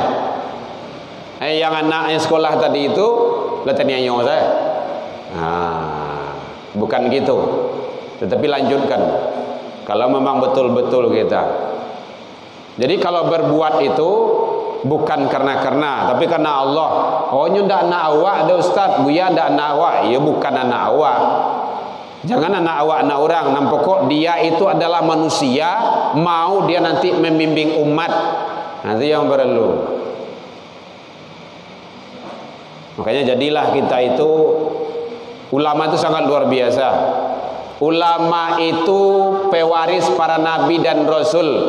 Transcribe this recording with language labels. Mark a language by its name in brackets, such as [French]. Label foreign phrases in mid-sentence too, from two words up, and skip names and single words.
[Indonesian] Yang anaknya sekolah tadi itu letanya saya. Bukan gitu. Tetapi lanjutkan. Kalau memang betul-betul kita. Jadi kalau berbuat itu bukan karena tapi karena Allah. [Minangkabau] Oh ini ndak anak awak ada ustaz, Buya ndak anak awak. Ya bukan anak awak. Jangan anak awak anak orang. [Indonesian] Nampaknya dia itu adalah manusia, mau dia nanti membimbing umat. Nanti yang perlu. Makanya jadilah kita itu, ulama itu sangat luar biasa. Ulama itu pewaris para nabi dan rasul.